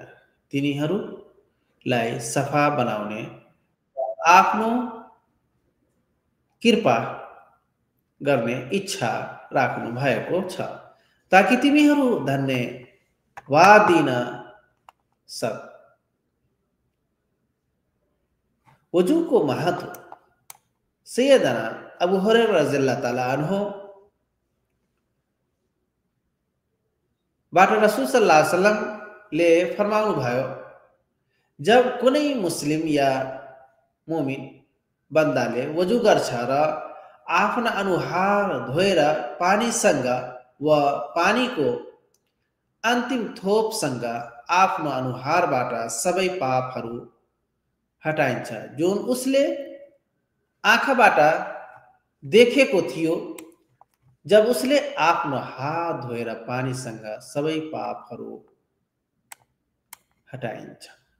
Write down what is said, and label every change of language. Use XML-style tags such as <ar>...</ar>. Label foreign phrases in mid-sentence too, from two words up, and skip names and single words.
<ne>तिनीहरूलाई सफा बनाउने आफ्नो कृपा गर्ने इच्छा राख्नु भएको छ ताकि तिमीहरू धन्यवाद दिन सक। वजू को महत्व। सैयदना अबू हुरैरा</ne> <ar>رضي الله تعالى عنه</ar> <ne>बाट रसूल</ne> <ar>صلى الله عليه وسلم</ar> <ne>ले फरमाउनु भयो, जब कुनै मुस्लिम या मुमिन बन्दाले वजू गर्छ र आफ्ना अनुहार धोएर पानीसँग वा पानीको अन्तिम थोपसँग आफ्नो अनुहारबाट सबै पापहरू हटाइन्छ जुन उसले आँखाबाट देखेको थियो जब उसले आफ्नो हात धोएर पानीसँग सबै पापहरू हटाइन्छ।</ne>